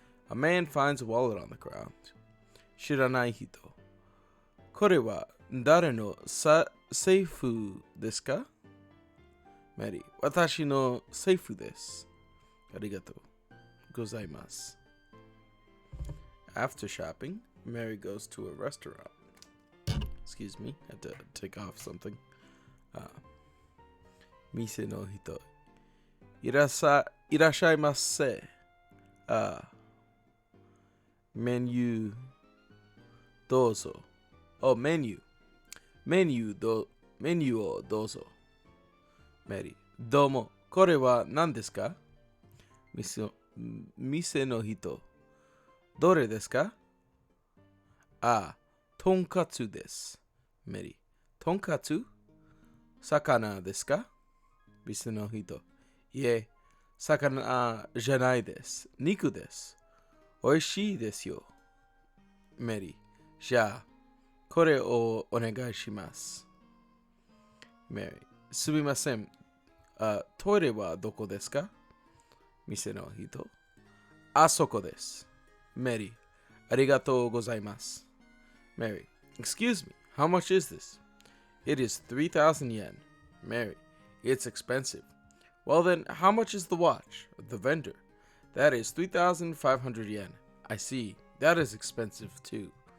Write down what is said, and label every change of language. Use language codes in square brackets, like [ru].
[en] A man finds a wallet on the ground. [ja] 知らない人。これは誰の財布ですか？メリー、私の財布です。ありがとうございます。 [en] After shopping, Mary goes to a restaurant. Excuse me, I had to take off something. [ja] 店の人、いらっしゃいませ。メニューどうぞ。メニューをどうぞ。メリー、どうも、これは何ですか？店の人、どれですか？とんかつです。メリー、とんかつ？魚ですか？店の人、いえ、魚じゃないです。肉です。おいしいですよ。メリー、じゃあ、これをお願いします。メリー、すみません。トイレはどこですか？店の人、あそこです。メリー、ありがとうございます。 [en] Mary, excuse me, how much is this? It is 3,000 yen. Mary, it's expensive. Well then, how much is the watch? The vendor, that is 3,500 yen. I see, that is expensive too.